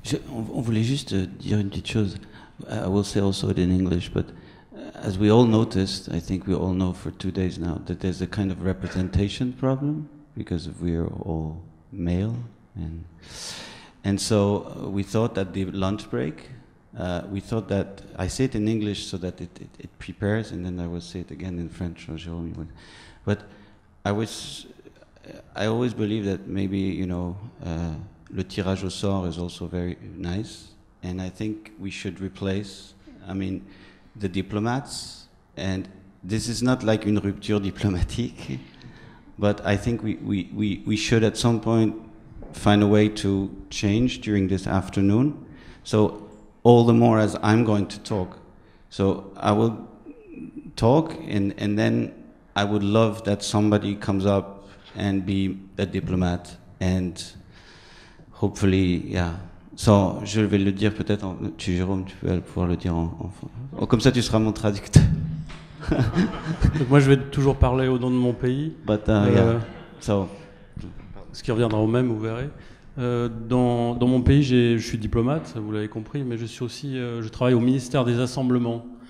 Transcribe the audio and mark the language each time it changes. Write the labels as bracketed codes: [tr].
[fr] On voulait juste dire une petite chose. [en] I will say also it in English, but as we all noticed, I think we all know for 2 days now that there's a kind of representation problem because we're all male, and so we thought that the lunch break, we thought that I say it in English so that it prepares, and then I will say it again in French. Or Jérôme would, but I always believe that maybe [fr] le tirage au sort [en] is also very nice, and I think we should replace, the diplomats, and this is not like [fr] une rupture diplomatique, [en] but I think we should at some point find a way to change during this afternoon. So all the more as I'm going to talk. So I will talk, and then I would love that somebody comes up and be a diplomat, and hopefully, yeah. [fr] So, je vais le dire peut-être, Jérôme, tu vas pouvoir le dire comme ça tu seras mon traducteur. Donc moi je vais toujours parler au nom de mon pays. [en] But, yeah. So. [fr] Ce qui reviendra au même, vous verrez. Dans mon pays, je suis diplomate, vous l'avez compris, mais je suis aussi, je travaille au ministère des Assemblements.